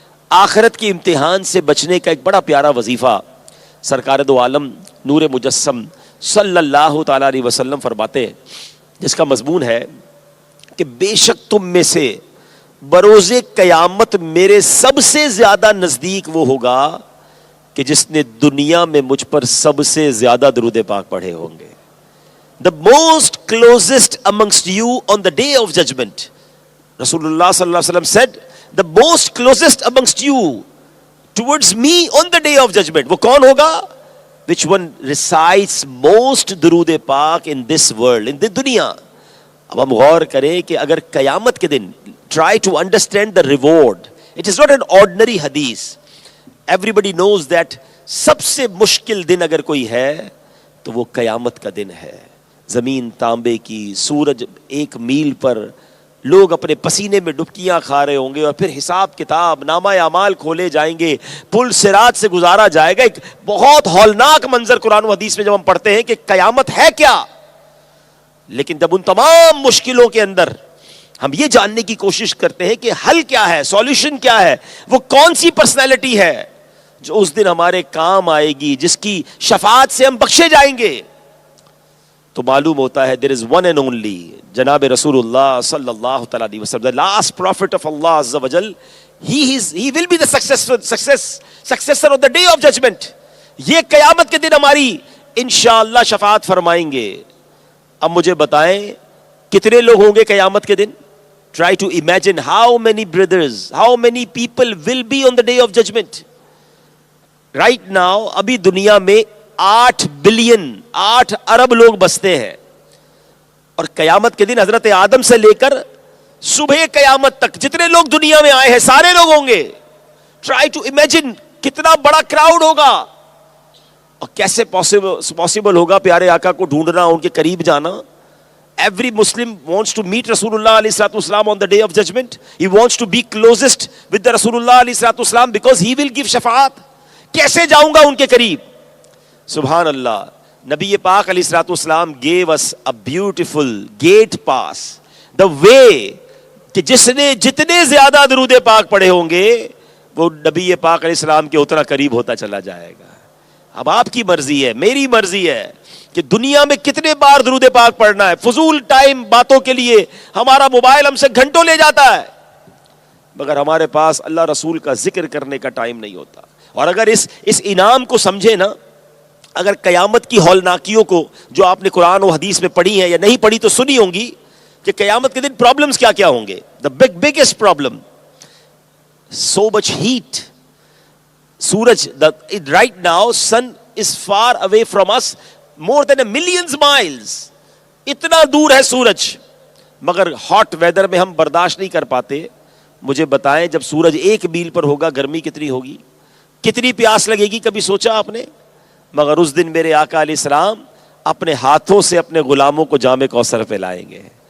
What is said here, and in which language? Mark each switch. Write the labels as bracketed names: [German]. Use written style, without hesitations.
[Urdu] آخرت کے امتحان سے بچنے کا ایک بڑا پیارا وظیفہ سرکار دو عالم نور مجسم صلی اللہ تعالی علیہ وسلم فرماتے ہیں، جس کا مضمون ہے کہ بے شک تم میں سے بروز قیامت میرے سب سے زیادہ نزدیک وہ ہوگا کہ جس نے دنیا میں مجھ پر سب سے زیادہ درود پاک پڑھے ہوں گے. [English] The most closest amongst you on the day of judgment. Rasulullah sallallahu alaihi wasallam said, the most closest amongst you towards me on the day of judgment. [Urdu] وہ کون ہوگا؟ [English] Which one recites most درود پاک in this world, in the دنیا. [Urdu] اب ہم غور کریں کہ اگر قیامت کے دن [English] try to understand the reward. It is not an ordinary hadith. Everybody knows that [Urdu] سب سے مشکل دن اگر کوئی ہے تو وہ قیامت کا دن ہے. زمین تانبے کی، سورج 1 میل پر، لوگ اپنے پسینے میں ڈبکیاں کھا رہے ہوں گے، اور پھر حساب کتاب، نامہ اعمال کھولے جائیں گے، پل صراط سے گزارا جائے گا. ایک بہت ہولناک منظر قرآن و حدیث میں جب ہم پڑھتے ہیں کہ قیامت ہے کیا، لیکن جب ان تمام مشکلوں کے اندر ہم یہ جاننے کی کوشش کرتے ہیں کہ حل کیا ہے، سولوشن کیا ہے، وہ کون سی پرسنالٹی ہے جو اس دن ہمارے کام آئے گی، جس کی شفاعت سے ہم بخشے جائیں گے، تو معلوم ہوتا ہے [English] there is one and only [Urdu] جناب رسول اللہ صلی اللہ تعالیٰ علیہ وسلم, [English] the last prophet of Allah Azza wa Jal. He will be the successor of the day of judgment. [Urdu] یہ قیامت کے دن ہماری انشاءاللہ شفاعت فرمائیں گے. اب مجھے بتائیں کتنے لوگ ہوں گے قیامت کے دن؟ [English] Try to imagine how many brothers, how many people will be on the day of judgment. Right now [Urdu] ابھی دنیا میں 8 بلین 8 ارب لوگ بستے ہیں, اور قیامت کے دن حضرت آدم سے لے کر صبح قیامت تک جتنے لوگ دنیا میں آئے ہیں سارے لوگ ہوں گے. [English] try to imagine [Urdu] کتنا بڑا کراؤڈ ہوگا, اور کیسے پاسبل ہوگا پیارے آقا کو ڈھونڈنا, ان کے قریب جانا. [English] Every Muslim wants to meet Rasulullah alayhi salatu wasalam on the day of judgment. He wants to be closest with the Rasulullah alayhi salatu wasalam because he will give shafaat. [Urdu] کیسے جاؤں گا ان کے قریب؟ سبحان اللہ. نبی پاک علیہ الصلوۃ والسلام [English] gave us a beautiful gate pass, the way [Urdu] کہ جس نے جتنے زیادہ درود پاک پڑھے ہوں گے وہ نبی پاک علیہ السلام کے اتنا قریب ہوتا چلا جائے گا. اب آپ کی مرضی ہے, میری مرضی ہے کہ دنیا میں کتنے بار درود پاک پڑھنا ہے. فضول ٹائم باتوں کے لیے ہمارا موبائل ہم سے گھنٹوں لے جاتا ہے, مگر ہمارے پاس اللہ رسول کا ذکر کرنے کا ٹائم نہیں ہوتا. اور اگر اس انعام کو سمجھے نا, اگر قیامت کی ہولناکیوں کو جو آپ نے قرآن و حدیث میں پڑھی ہیں یا نہیں پڑھی تو سنی ہوں گی کہ قیامت کے دن پرابلمز کیا کیا ہوں گے. [English] The biggest problem, so much heat. سورج right now sun is far away from us more than a millions miles. [Urdu] اتنا دور ہے سورج, مگر ہاٹ ویدر میں ہم برداشت نہیں کر پاتے. مجھے بتائیں جب سورج 1 میل پر ہوگا گرمی کتنی ہوگی, کتنی پیاس لگے گی, کبھی سوچا آپ نے؟ مگر اس دن میرے آقا علیہ السلام اپنے ہاتھوں سے اپنے غلاموں کو جام کوثر پلائیں گے.